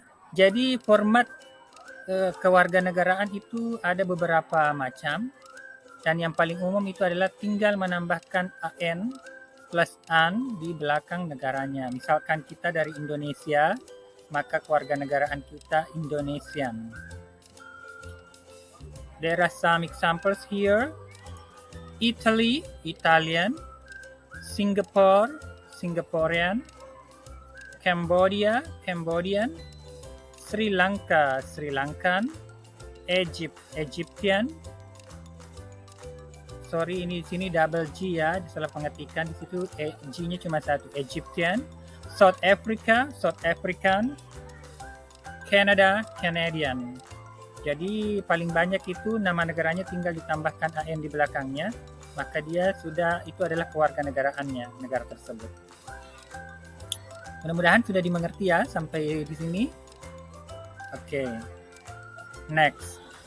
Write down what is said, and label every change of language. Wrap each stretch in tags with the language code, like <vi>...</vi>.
<id>Jadi format kewarganegaraan itu ada beberapa macam, dan yang paling umum itu adalah tinggal menambahkan an plus an di belakang negaranya. Misalkan kita dari Indonesia, maka kewarganegaraan kita Indonesian.</id> <en>There are some examples here. Italy, Italian. Singapore, Singaporean. Cambodia, Cambodian. Sri Lanka, Sri Lankan. Egypt, Egyptian.</en> <id>Sorry, ini di sini double G ya, salah pengetikkan. Di situ G-nya cuma satu, Egyptian.</id> <en>South Africa, South African.</en> <id>Canada, Canadian. Jadi paling banyak itu nama negaranya tinggal ditambahkan AN di belakangnya. maka dia sudah, itu adalah kewarganegaraannya, negara tersebut. Mudah-mudahan sudah dimengerti ya sampai di sini. Oke. Next.</id>